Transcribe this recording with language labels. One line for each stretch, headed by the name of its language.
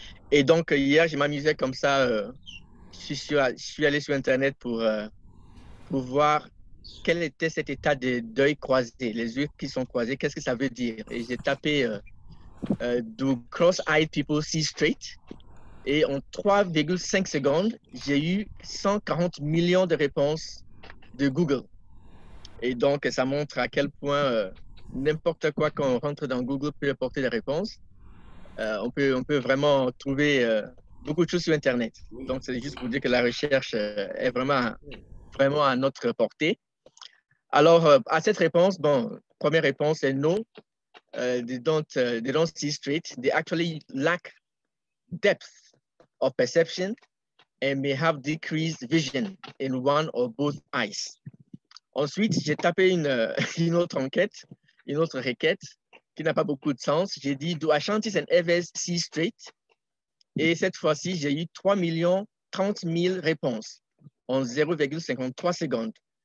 French: Et donc, hier, je m'amusais comme ça. Je suis allé sur Internet pour voir quel était cet état de deuil croisé, les yeux qui sont croisés, qu'est-ce que ça veut dire? Et j'ai tapé
English: Do cross-eyed people see straight?
French: Et en 3,5 secondes, j'ai eu 140 millions de réponses de Google. Et donc, ça montre à quel point n'importe quoi quand on rentre dans Google peut apporter des réponses. On peut vraiment trouver beaucoup de choses sur Internet. Donc, c'est juste pour dire que la recherche est vraiment à notre portée. Alors, à cette réponse, bon, première réponse est no.
English: They don't see straight. They actually lack depth of perception and may have decreased vision in one or both eyes.
French: Ensuite, j'ai tapé une autre enquête, une autre requête qui n'a pas beaucoup de sens. J'ai dit,
English: do Ashantis and Ewes see straight?
French: Et cette fois-ci, j'ai eu 3 030 000 réponses en 0,53 secondes.